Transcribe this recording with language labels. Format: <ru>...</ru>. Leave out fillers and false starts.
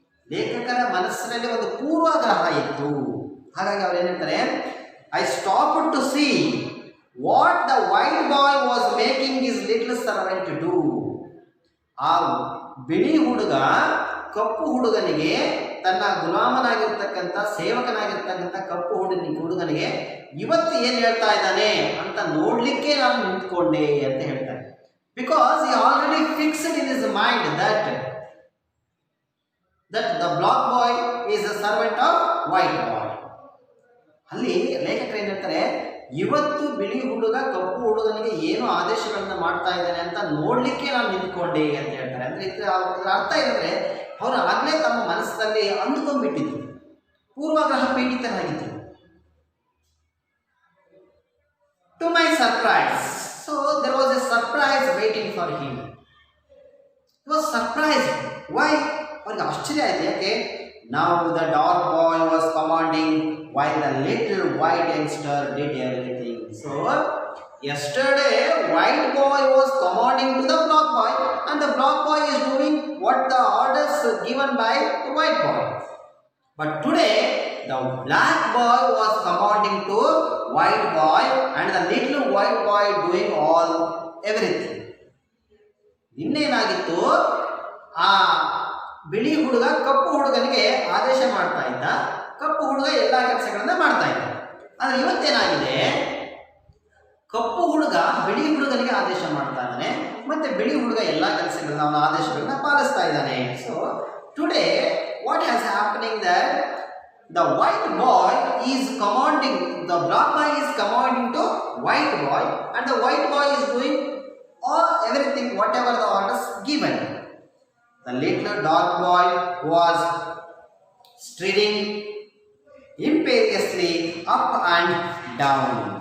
<kn>ಲೇಖಕರ ಮನಸ್ಸಿನಲ್ಲಿ ಒಂದು ಪೂರ್ವಾಗ್ರಹ ಇತ್ತು. ಹಾಗಾಗಿ ಅವ್ರು ಏನು ಹೇಳ್ತಾರೆ,</kn> <en>I stopped to see what the white boy was making his little servant do.</en> <kn>ಆ ಬಿಳಿ ಹುಡುಗ ಕಪ್ಪು ಹುಡುಗನಿಗೆ, ತನ್ನ ಗುಲಾಮನಾಗಿರ್ತಕ್ಕಂಥ ಸೇವಕನಾಗಿರ್ತಕ್ಕಂಥ ಕಪ್ಪು ಹುಡುಗನಿಗೆ ಇವತ್ತು ಏನು ಹೇಳ್ತಾ ಇದ್ದಾನೆ ಅಂತ ನೋಡ್ಲಿಕ್ಕೆ ನಾನು ನಿಂತ್ಕೊಂಡೆ ಅಂತ ಹೇಳ್ತಾರೆ.</kn> <en>Because he already fixed in his mind that the black boy is a servant of white boy.</en> <kn>ಅಲ್ಲಿ ಲೇಖಕರು ಏನು ಹೇಳ್ತಾರೆ, ಇವತ್ತು ಬಿಳಿ ಹುಡುಗ ಕಪ್ಪು ಹುಡುಗನಿಗೆ ಏನು ಆದೇಶಗಳನ್ನ ಮಾಡ್ತಾ ಇದ್ದಾನೆ ಅಂತ ನೋಡ್ಲಿಕ್ಕೆ ನಾನು ನಿಂತ್ಕೊಂಡೆ ಅಂತ ಹೇಳ್ತಾರೆ. ಅಂದ್ರೆ ಇದರ ಅರ್ಥ ಏನಂದ್ರೆ, ಅವರು ಆಗಲೇ ತಮ್ಮ ಮನಸ್ಸಿನಲ್ಲಿ ಅಂದುಕೊಂಡ್ಬಿಟ್ಟಿದ್ರು, ಪೂರ್ವಾಗ್ರಹ ಪೀಡಿತರಾಗಿದ್ದರು.</kn> <en>To my surprise, so there was a surprise waiting for him. He was surprised. Why?</en> <kn>ಅವರಿಗೆ ಆಶ್ಚರ್ಯ ಆಯ್ತು. ಯಾಕೆ?</kn> <en>Now the dark boy was commanding while the little white youngster did everything. So yesterday white boy was commanding to the black boy, and the black boy is doing what the orders given by the white boy. But today the black boy was commanding to white boy, and the little white boy doing everything.</en> <kn>ಇನ್ನೇನಾಗಿತ್ತು, ಆ ಬಿಳಿ ಹುಡುಗ ಕಪ್ಪು ಹುಡುಗನಿಗೆ ಆದೇಶ ಮಾಡ್ತಾ ಇದ್ದ, ಕಪ್ಪು ಹುಡುಗ ಎಲ್ಲ ಕೆಲಸಗಳನ್ನ ಮಾಡ್ತಾ ಇದ್ದ. ಆದರೆ ಇವತ್ತೇನಾಗಿದೆ, ಕಪ್ಪು ಹುಡುಗ ಬಿಳಿ ಹುಡುಗನಿಗೆ ಆದೇಶ ಮಾಡ್ತಾ ಇದ್ದಾನೆ, ಮತ್ತೆ ಬಿಳಿ ಹುಡುಗ ಎಲ್ಲ ಕೆಲಸಗಳನ್ನ, ಅವನ ಆದೇಶಗಳನ್ನ ಪಾಲಿಸ್ತಾ ಇದ್ದಾನೆ.</kn> <en>So today what has happening that the white boy is commanding, the black boy is commanding to white boy, and the white boy is doing everything whatever the orders given. The little dark boy was striding imperiously up and down.</en>